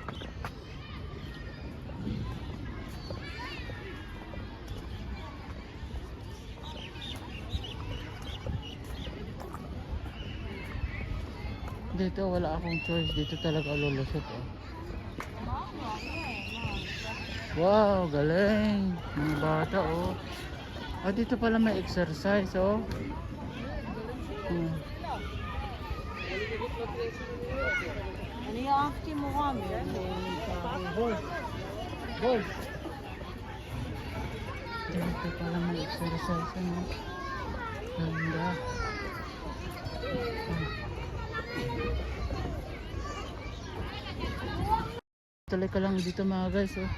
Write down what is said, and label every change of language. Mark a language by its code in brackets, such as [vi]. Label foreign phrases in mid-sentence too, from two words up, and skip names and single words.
[tl] Dito wala akong choice. Dito talaga lulusot oh. Wow, galing. Mga bata oh. Ah, dito pala may exercise oh. [he] אני אהבתי מורה [en] Golf. Golf. [tl] Dito pala may exercise ano. Ganda. Tuloy ka lang dito mga guys oh.